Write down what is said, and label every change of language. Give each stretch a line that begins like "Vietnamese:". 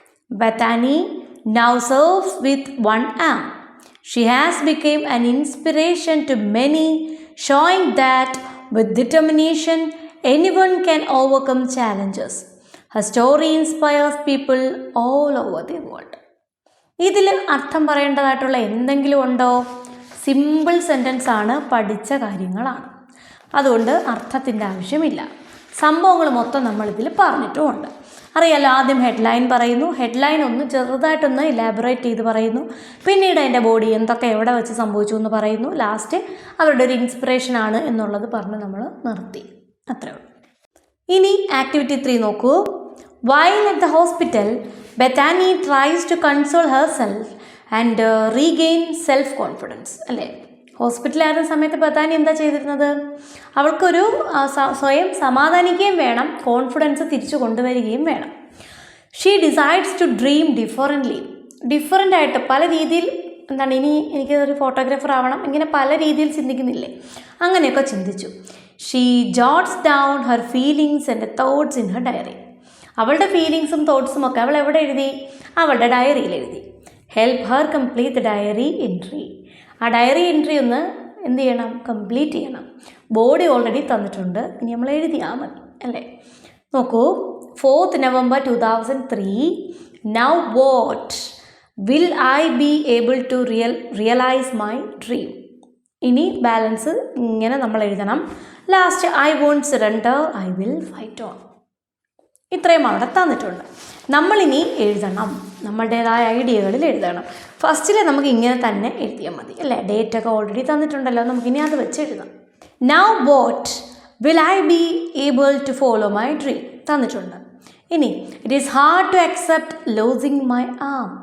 English: Bethany now surfs with one arm. She has become an inspiration to many, showing that with determination, anyone can overcome challenges. Her story inspires people all over the world.
Malayalam: ഇതിൽ അർത്ഥം പറയേണ്ടതായിട്ടുള്ള എന്തെങ്കിലും ഉണ്ടോ? Simple sentence ആണ്, പഠിച്ച കാര്യങ്ങളാണ്. അതുകൊണ്ട് അർത്ഥത്തിൻ്റെ ആവശ്യമില്ല. സംഭവങ്ങൾ മൊത്തം നമ്മളിതിൽ പറഞ്ഞിട്ടുമുണ്ട്. അറിയാലോ, ആദ്യം ഹെഡ്ലൈൻ പറയുന്നു, ഹെഡ്ലൈൻ ഒന്ന് ചെറുതായിട്ടൊന്ന് ഇലാബറേറ്റ് ചെയ്ത് പറയുന്നു, പിന്നീട് അതിൻ്റെ ബോഡി എന്തൊക്കെ എവിടെ വെച്ച് സംഭവിച്ചു എന്ന് പറയുന്നു, ലാസ്റ്റ് അവരുടെ ഒരു ഇൻസ്പിറേഷനാണ് എന്നുള്ളത് പറഞ്ഞ് നമ്മൾ നിർത്തി. അത്രേ ഉള്ളൂ. ഇനി ആക്ടിവിറ്റി 3 നോക്കൂ.
English: While at the hospital, Bethany tries to console herself and regain self-confidence.
Malayalam: അല്ലേ, ഹോസ്പിറ്റലായിരുന്ന സമയത്ത് ബെത്താനി എന്താ ചെയ്തിരുന്നത്? അവൾക്കൊരു സ്വയം സമാധാനിക്കുകയും വേണം, കോൺഫിഡൻസ് തിരിച്ചു കൊണ്ടുവരികയും വേണം.
English: she decides to dream different
Malayalam: ആയിട്ട് പല രീതിയിൽ. എന്താണ്, ഇനി എനിക്ക് ഒരു ഫോട്ടോഗ്രാഫർ ആവണം, ഇങ്ങനെ പല രീതിയിൽ ചിന്തിക്കുന്നില്ലേ? അങ്ങനെയൊക്കെ ചിന്തിച്ചു.
English: She jots down her feelings and thoughts in her diary.
Malayalam: അവളുടെ ഫീലിങ്സും തോട്ട്സും ഒക്കെ അവൾ എവിടെ എഴുതി? അവളുടെ ഡയറിയിൽ എഴുതി.
English: Help her complete the diary entry.
Malayalam: ആ ഡയറി എൻട്രി ഒന്ന് എന്ത് ചെയ്യണം? കംപ്ലീറ്റ് ചെയ്യണം. ബോഡി ഓൾറെഡി തന്നിട്ടുണ്ട്, ഇനി നമ്മൾ എഴുതിയാൽ മതി അല്ലേ. നോക്കൂ,
English: 4th November 2003. Now what will I be able to realize my dream?
Malayalam: ഇനി ബാലൻസ് ഇങ്ങനെ നമ്മൾ എഴുതണം. Last
English: I won't surrender, I will fight on.
Malayalam: ഇത്രയും അവിടെ തന്നിട്ടുണ്ട്. നമ്മളിനി എഴുതണം, നമ്മളുടേതായ ഐഡിയകളിൽ എഴുതണം. ഫസ്റ്റിൽ നമുക്ക് ഇങ്ങനെ തന്നെ എഴുതിയാൽ മതി അല്ലേ. ഡേറ്റ് ഒക്കെ ഓൾറെഡി തന്നിട്ടുണ്ടല്ലോ, നമുക്കിനി അത് വെച്ച് എഴുതാം.
English: now what will I be able to follow my dream
Malayalam: തന്നിട്ടുണ്ട്. ഇനി
English: It is hard to accept losing my arm.